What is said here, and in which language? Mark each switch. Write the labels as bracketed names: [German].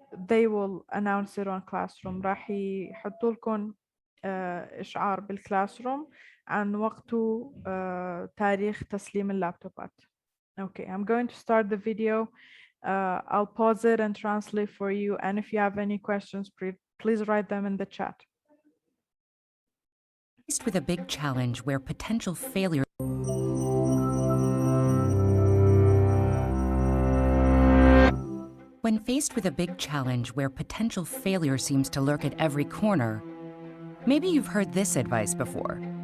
[English] They will announce it on Classroom. [Arabic] راح يحطوا لكم إشعار بالكلاسروم عن وقت تاريخ تسليم اللابتوبات. [English] Okay, I'm going to start the video. I'll pause it and translate for you. And if you have any questions, please write them in the chat. Faced with a big challenge where potential failure When faced with a big challenge where potential failure seems to lurk at every corner, maybe you've heard this advice before.